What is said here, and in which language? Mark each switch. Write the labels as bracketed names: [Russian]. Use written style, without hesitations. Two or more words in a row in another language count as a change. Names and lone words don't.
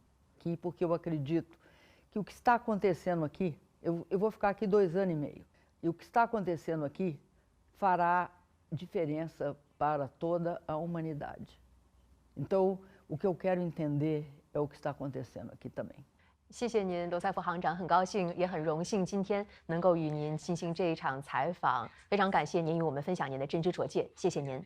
[Portuguese] Porque eu acredito que o que está acontecendo aqui, eu vou ficar aqui 2 anos e meio, e o que está acontecendo aqui fará diferença para toda a humanidade. Então, o que eu quero entender é o que está acontecendo aqui também. [Chinese] 谢谢您，罗塞夫行长，很高兴也很荣幸今天能够与您进行这一场采访，非常感谢您与我们分享您的真知灼见，谢谢您。